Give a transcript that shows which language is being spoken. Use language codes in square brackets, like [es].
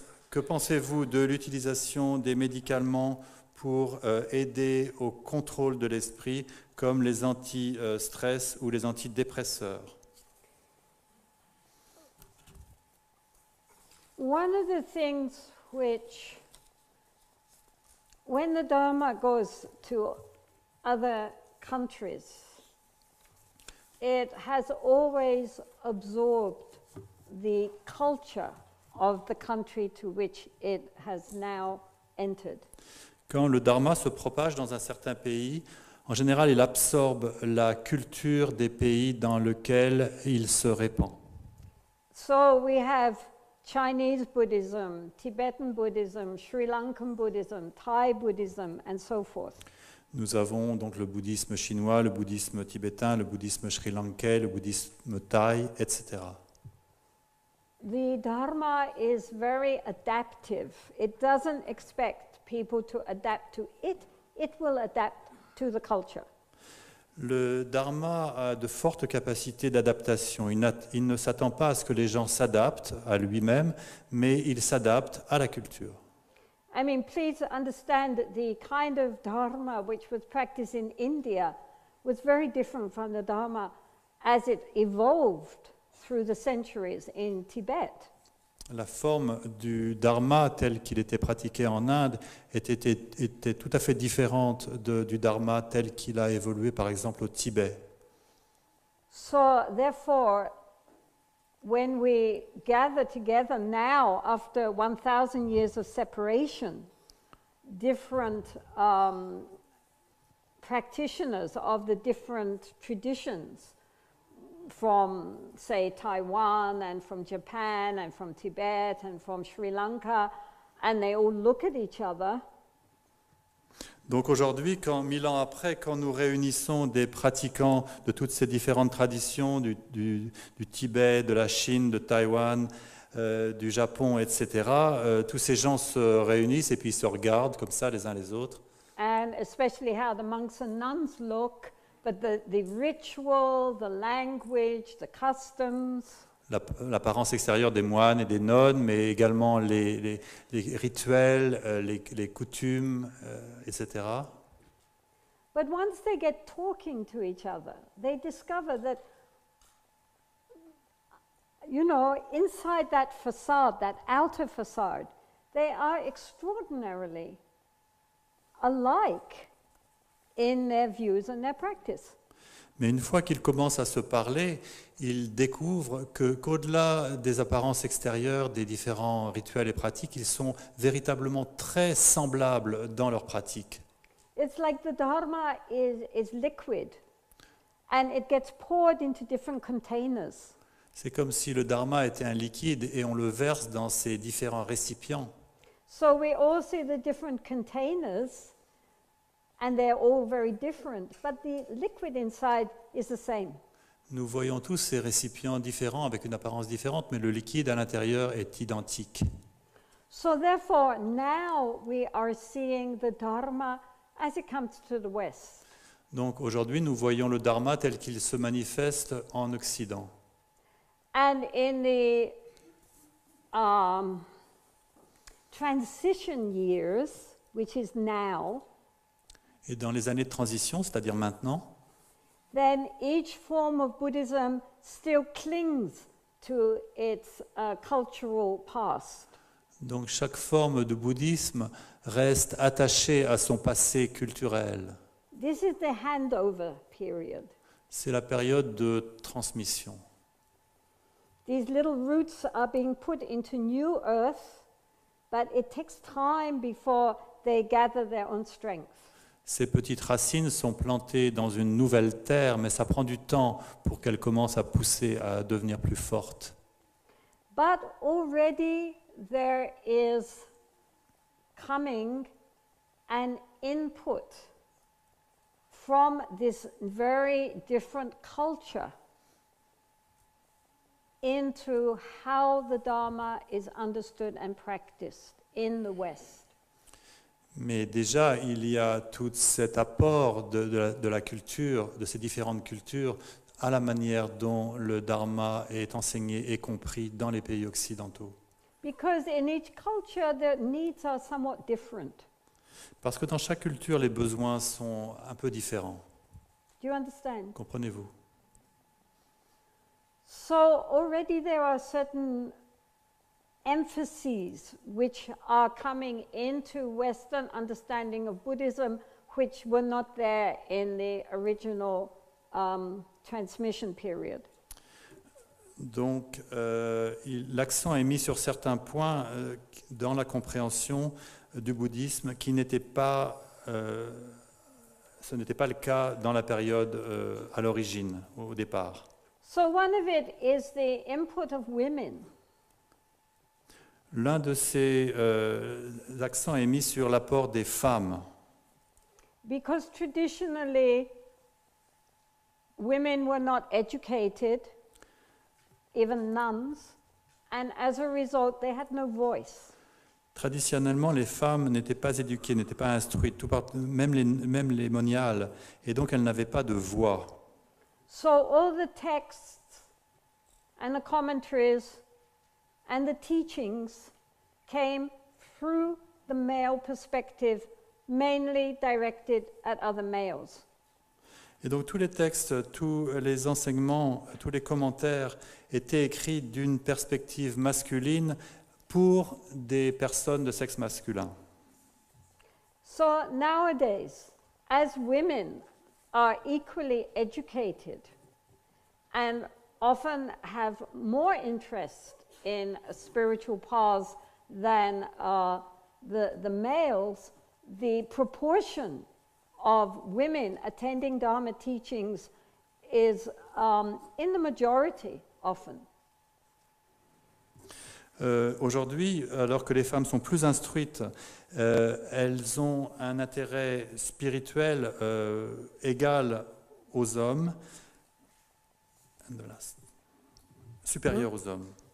[fr] Que pensez-vous de l'utilisation des médicaments pour aider au contrôle de l'esprit, comme les anti-stress ou les antidépresseurs? [en] One of the things which, when the Dharma goes to other countries, it has always absorbed the culture of the country to which it has now entered. [fr] Quand le dharma se propage dans un certain pays, en général, il absorbe la culture des pays dans lesquels il se répand. [en] So we have Chinese Buddhism, Tibetan Buddhism, Sri Lankan Buddhism, Thai Buddhism, and so forth. [fr] Nous avons donc le bouddhisme chinois, le bouddhisme tibétain, le bouddhisme sri-lankais, le bouddhisme thaï, etc. [en] The Dharma is very adaptive. It doesn't expect people to adapt to it. It will adapt to the culture. [fr] Le dharma a de fortes capacités d'adaptation. Il ne s'attend pas à ce que les gens s'adaptent à lui-même, mais il s'adapte à la culture. [en] I mean, please understand that the kind of Dharma which was practiced in India was very different from the Dharma as it evolved through the centuries in Tibet. [fr] La forme du dharma tel qu'il était pratiqué en Inde était tout à fait différente du dharma tel qu'il a évolué par exemple au Tibet. [en] So therefore, when we gather together now after 1,000 years of separation, different practitioners of the different traditions from, say, Taiwan and from Japan and from Tibet and from Sri Lanka, and they all look at each other. [fr] Donc aujourd'hui, 1000 ans après, quand nous réunissons des pratiquants de toutes ces différentes traditions, du Tibet, de la Chine, de Taïwan, du Japon, etc., tous ces gens se réunissent et puis ils se regardent comme ça les uns les autres. [en] And especially how the monks and nuns look, but the ritual, the language, the customs. [fr] L'apparence extérieure des moines et des nonnes, mais également les rituels, les coutumes, etc. [en] But once they get talking to each other, they discover that, you know, inside that facade, that outer facade, they are extraordinarily alike in their views and their practice. [fr] Mais une fois qu'ils commencent à se parler, ils découvrent qu'au-delà des apparences extérieures, des différents rituels et pratiques, ils sont véritablement très semblables dans leurs pratiques. [en] It's like the Dharma is liquid and it gets poured into different containers. [fr] C'est comme si le dharma était un liquide et on le verse dans ces différents récipients. [en] So we all see the different containers and they're all very different, but the liquid inside is the same. [fr] Nous voyons tous ces récipients différents avec une apparence différente, mais le liquide à l'intérieur est identique. [en] So therefore, now we are seeing the Dharma as it comes to the West. [fr] Donc aujourd'hui, nous voyons le dharma tel qu'il se manifeste en Occident. [en] And in the transition years, which is now, [fr] Et dans les années de transition, c'est-à-dire maintenant, [en] then each form of Buddhism still clings to its cultural past. [fr] donc chaque forme de bouddhisme reste attachée à son passé culturel. [en] This is the handover period. [fr] C'est la période de transmission. [en] These little roots are being put into new earth, but it takes time before they gather their own strength. [fr] Ces petites racines sont plantées dans une nouvelle terre, mais ça prend du temps pour qu'elles commencent à pousser, à devenir plus fortes. [en] But already there is coming an input from this very different culture into how the Dharma is understood and practiced in the West. [fr] Mais déjà, il y a tout cet apport de la culture, de ces différentes cultures, à la manière dont le dharma est enseigné et compris dans les pays occidentaux. [en] Because in each culture, the needs are somewhat different. [fr] Parce que dans chaque culture, les besoins sont un peu différents. [en] Do you understand? [fr] Comprenez-vous? [en] So already there are certain emphases which are coming into Western understanding of Buddhism, which were not there in the original transmission period. [fr] Donc, l'accent est mis sur certains points dans la compréhension du bouddhisme qui n'étaient pas, ce n'était pas le cas dans la période à l'origine, au départ. [en] So one of it is the input of women. [fr] L'un de ces accents est mis sur l'apport des femmes. [en] Because traditionally, women were not educated, even nuns, and as a result, they had no voice. [fr] Traditionnellement, les femmes n'étaient pas éduquées, n'étaient pas instruites, même les moniales, et donc elles n'avaient pas de voix. [en] So all the texts and the commentaries and the teachings came through the male perspective, mainly directed at other males. [fr] Et donc tous les textes, tous les enseignements, tous les commentaires étaient écrits d'une perspective masculine pour des personnes de sexe masculin. [en] So nowadays, as women are equally educated and often have more interest in spiritual paths than the males, the proportion of women attending Dharma teachings is in the majority often. [fr] Aujourd'hui, alors que les femmes sont plus instruites, elles ont un intérêt spirituel égal aux hommes, supérieur aux hommes.